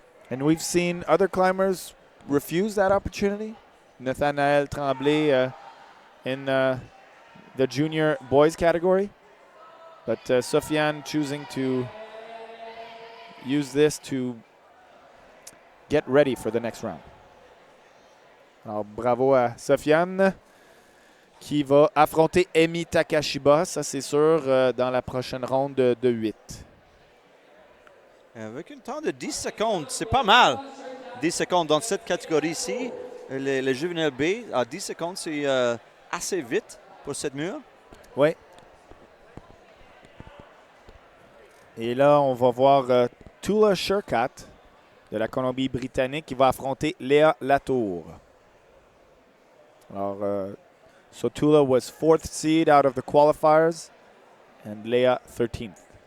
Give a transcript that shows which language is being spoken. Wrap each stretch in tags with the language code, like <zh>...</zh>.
<en>And we've seen other climbers refuse that opportunity. Nathanael Tremblay in the junior boys category. But Sofiane choosing to use this to get ready for the next round.</en> <fr>Alors bravo à Sofiane qui va affronter Emi Takashiba, ça c'est sûr, dans la prochaine ronde de 8. Avec un temps de 10 secondes, c'est pas mal. 10 secondes dans cette catégorie-ci, les juvéniles B, à 10 secondes, c'est assez vite pour cette mur. Oui. Et là, on va voir Tula Sherkat de la Colombie-Britannique qui va affronter Léa Latour.</fr> <en>Alors, so Tula was 4th seed out of the qualifiers and Léa 13th.</en>